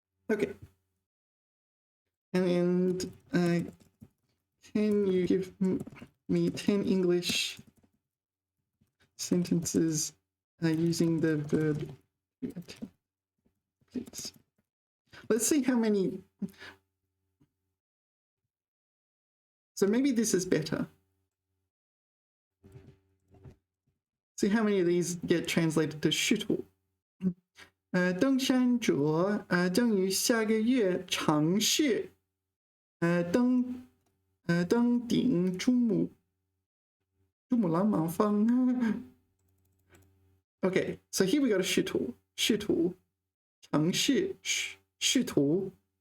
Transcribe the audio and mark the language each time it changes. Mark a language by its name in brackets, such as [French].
[English] Okay. And can you give me 10 English sentences using the verb to attempt, please? Let's see how many. So maybe this is better. See how many of these get translated to 试图。 [Chinese] 登山者将于下个月尝试登顶珠穆朗玛峰。 [English] Okay, so here we got a 试图，尝试，试图。